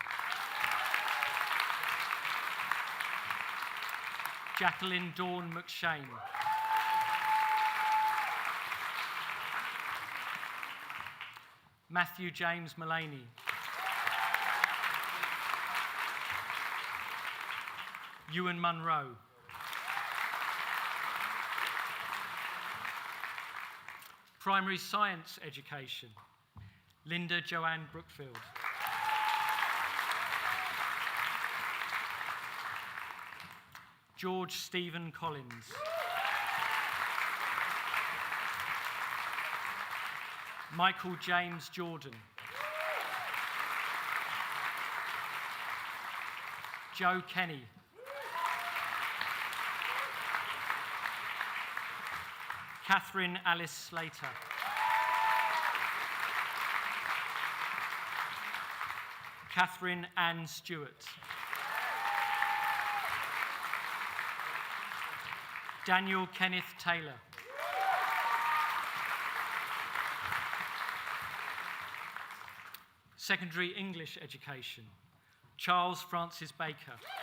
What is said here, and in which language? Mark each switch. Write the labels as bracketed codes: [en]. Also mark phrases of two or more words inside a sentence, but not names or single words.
[en] Jacqueline Dawn McShane. Matthew James Mullaney. Ewan Munro. Primary science education. Linda Joanne Brookfield. George Stephen Collins. Michael James Jordan. Joe Kenny. Catherine Alice Slater. Catherine Ann Stewart. Daniel Kenneth Taylor. Secondary English education, Charles Francis Baker.